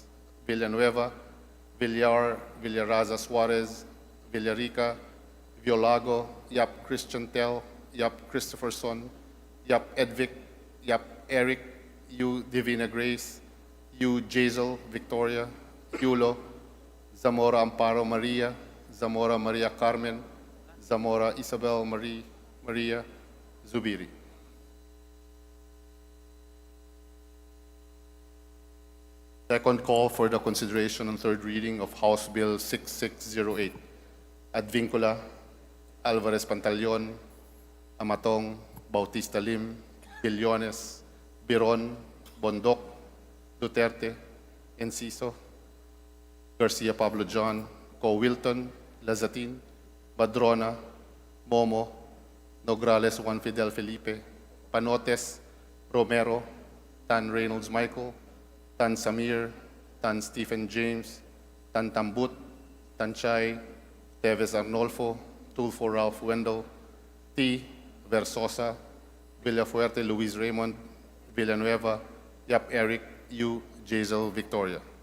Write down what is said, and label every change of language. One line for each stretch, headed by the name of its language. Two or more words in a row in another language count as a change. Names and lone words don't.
English: Villanueva, Villar, Villaraza Suarez, Villarica, Violago, Yap Christian Tel, Yap Christopherson, Yap Edvic, Yap Eric, U Divina Grace, U Jazel Victoria, Yulo, Zamora Amparo Maria, Zamora Maria Carmen, Zamora Isabel Marie, Maria, Zubiri. Second call for the consideration and third reading of House Bill 6608, Advincula, Alvarez Pantaleon, Amatong, Bautista Lim, Billones, Biron, Bondok, Duterte, Enciso, Garcia Pablo John, Co Wilton, Lazatin, Badrona, Momo, Nograles Juan Fidel Felipe, Panotes, Romero, Tan Reynolds Michael, Tan Samir, Tan Stephen James, Tan Tambut, Tan Chay, Teves Arnolfo, Tulfo Ralph Wendell, T. Versosa, Villafuerte Luis Raymond, Villanueva, Yap Eric, U. Jazel Victoria.